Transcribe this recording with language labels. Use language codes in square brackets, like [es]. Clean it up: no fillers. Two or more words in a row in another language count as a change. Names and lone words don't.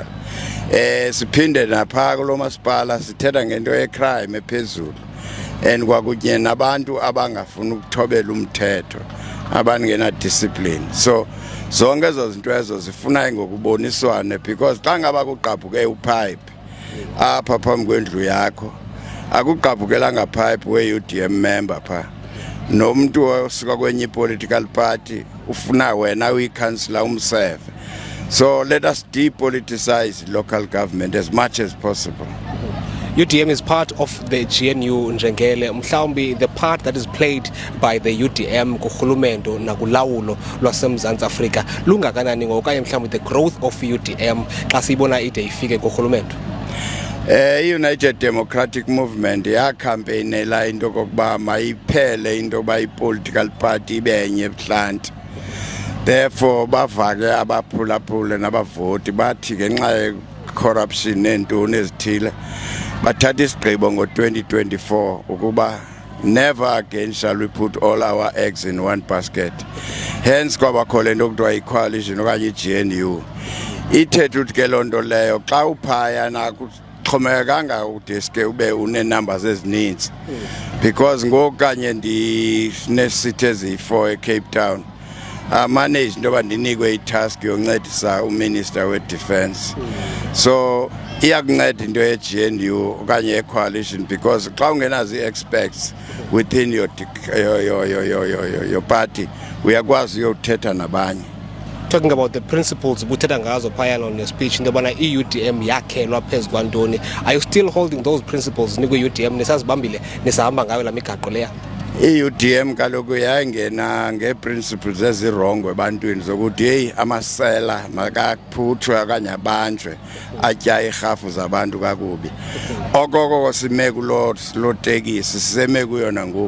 [xh] Siphinde napha kulo masipala sithetha ngento yecrime ephezulu and kwakunye nabantu abangafuna ukuthobela umthetho, abangena discipline. So zonke ezo zinto ezo zifuna ngokuboniswana, because xa ngaba kuqaphuke upipe apha phambi kwendlu yakho, akugqabhukelanga pipe we-UDM member pha, nomuntu osuka kwenye [en] political party [xh] ufuna wena uyi-councillor umseve. [en] So let us depoliticize local government as much as possible. UDM is part of the GNU Njengele. Mhlawumbi the part that is played by the UDM [xh] kuhulumendo nakulawulo lwaseMzantsi Afrika lungakanani ngokanye mhlawumbi [en] the growth of UDM [xh] xa siyibona ide ifike kuhulumendo? United Democratic Movement yakhampenela into kokuba mayiphele into ba i- [en] political party [xh] ibenye ebuhlanti. Therefore bavake abaphulaphule nabavoti bathi ngenxa corruption nentoni ezithile bathatha isigqibo ngo-2024 ukuba [en] never again shall we put all our eggs in one basket. [xh] Hence kwabakho le nto kuthiwa i-coalition okanye i-GNU. Ithetha ukuthi ke loo nto leyo xa uphaya xhomekanga udeske ube une-numbers ezininzi, because ngoku kanye ndinesithi eziyi-4 eCape Town manage into yoba ndinikwe itask yoncedisa uminister we-defense. So iyakunceda into ye-GNU okanye ye-coalition, because xa ungenazo i-experts [en] within your party [xh] uyakwazi uyothetha nabanye. [en] Talking about the principles [xh] buthetha ngazo phayana [en] on your speech [xh] into yobana i-UDM yakhelwa phezu kwantoni, [en] are you still holding those principles [xh] nikwi-UDM nisazibambile nisahamba ngayo la migaqo leya? I-UDM kaloku yayingena ngee-principles ezirongo ebantwini zokuthi heyi amasela makaphutshwe okanye abanjwe atya iirhafu zabantu kakubi. Okoko sime kuloo tekisi siseme kuyo nangoku.